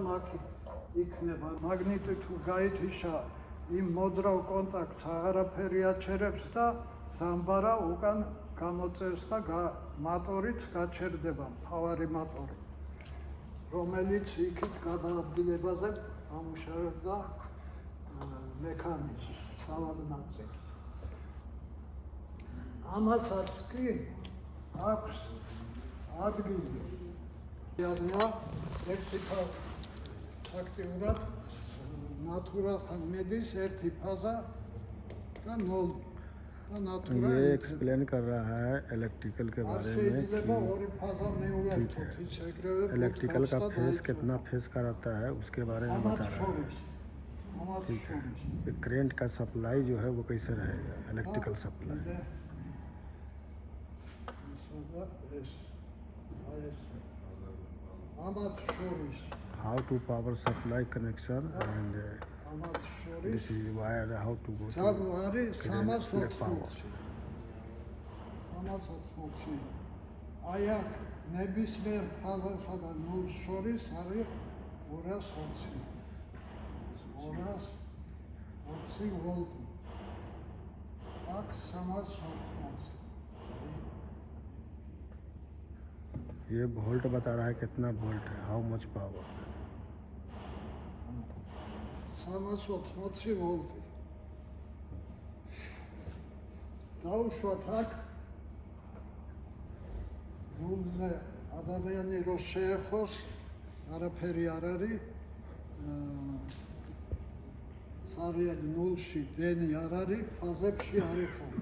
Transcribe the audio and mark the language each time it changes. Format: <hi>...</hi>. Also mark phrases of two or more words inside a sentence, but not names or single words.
<ka>აქ იქნება მაგნიტი თუ გაითიშა იმ მოძრავ კონტაქტს აღარაფერი აჩერებს და ზამბარა უკან გამოწევს და მოტორიც გაჩერდება მთავარი მოტორი რომელიც იქით გადაადგილებაზე ამუშავებდა მექანიზმს სავალი ნაწილი ამასაც კი აქვს ადგილი ერთი აქტიურად ნატურასთან მედის ერთი фаза და 0</ka> <hi>ये एक्सप्लेन कर रहा है इलेक्ट्रिकल के बारे में कि इलेक्ट्रिकल का फेस कितना फेस का रहता है उसके बारे में बता रहा है ठीक है करेंट का सप्लाई जो है वो कैसे रहेगा</hi> <en>electrical supply how to power supply connection and this is wire how to go to power</en> <ka>აი აქ ნებისმიერ ფაზასა და ნულს შორის არის 220 ვოლტი აქ 380</ka> <hi>ये वोल्ट बता रहा है कितना वोल्ट है,</hi> <en>how much power.</en> <ka>380 ვოლტი. დავუშვათ აქ ნულზე ადამიანი რო შეეხოს, არაფერი არ არის. სარიალი ნულში დენი არ არის, ფაზებში არის ხოლმე.</ka>